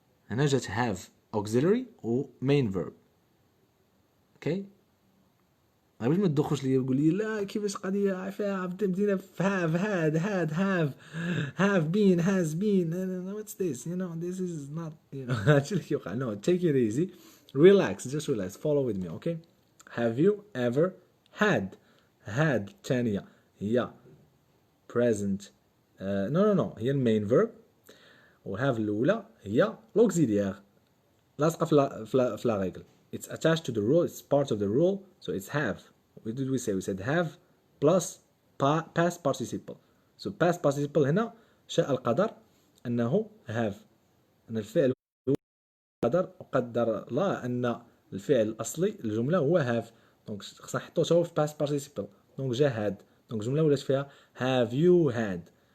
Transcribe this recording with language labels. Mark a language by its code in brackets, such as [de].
[ar] أنا جات have auxiliary و main verb. Okay. باش ما تدخلش ليا وتقول لي لا كيفاش قضيه فيها بدينا في [en] have been has been what's this, you know, [ar] this is not, you know. هادشي اللي كيوقع. [en] No, take it easy, relax, just relax, follow with me. [ar] Okay, [en] have you ever had [ar] الثانيه هي present no هي المين verb، و have الاولى هي l'auxiliaire لاصقه في لا ريغل. [en] It's attached to the rule, it's part of the rule, so it's have. What did we say? We said have plus past participle. [ar] So past participle هنا شاء القدر أنه have، أن الفعل هو قدر، وقدر الله أن الفعل الأصلي الجملة هو have. دونك خصنا نحطو حتى هو في past participle. دونك جا had، دونك الجملة ولات فيها have you had.